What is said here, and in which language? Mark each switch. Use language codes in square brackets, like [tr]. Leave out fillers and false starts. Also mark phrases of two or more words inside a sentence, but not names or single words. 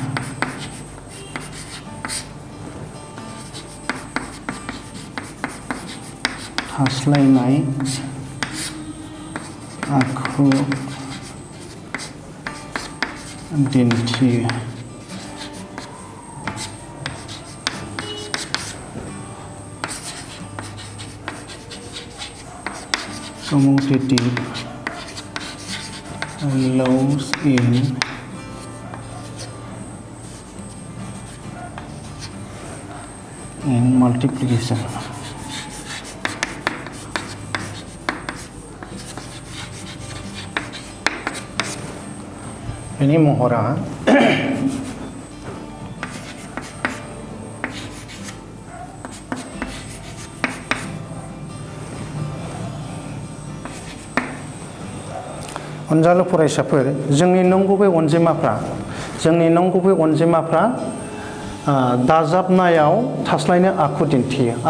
[brx] थास्लायनाय आखु दिन्थियो। [en] Commutative loss in multiplication [brx] ini महरा अनजालु फरायसाफोर जोंनि नंगुबै अनजिमाफ्रा दाजाबनायाव थास्लायनाय आखु दिन्थियो आरो